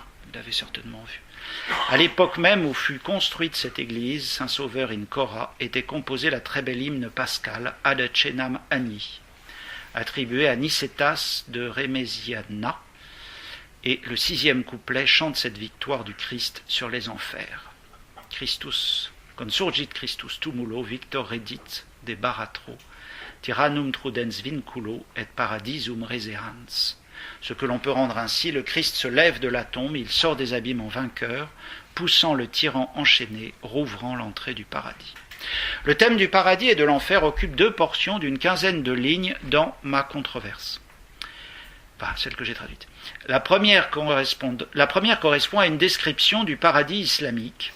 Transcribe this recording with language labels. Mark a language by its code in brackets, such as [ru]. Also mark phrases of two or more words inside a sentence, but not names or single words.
[fr] Vous l'avez certainement vu. À l'époque même où fut construite cette église, Saint-Sauveur in Chora, était composé la très belle hymne pascal Ad Cenam Ani, attribué à Nicétas de Remésiana, et le 6e couplet chante cette victoire du Christ sur les enfers. [la] Christus, consurgit Christus tumulo, victor redit de baratro, tyrannum trudens vinculo et paradisum reserans. [fr] Ce que l'on peut rendre ainsi, le Christ se lève de la tombe, il sort des abîmes en vainqueur, poussant le tyran enchaîné, rouvrant l'entrée du paradis. Le thème du paradis et de l'enfer occupe 2 portions d'une 15aine de lignes dans ma controverse. Enfin, celle que j'ai traduite. La première correspond à une description du paradis islamique.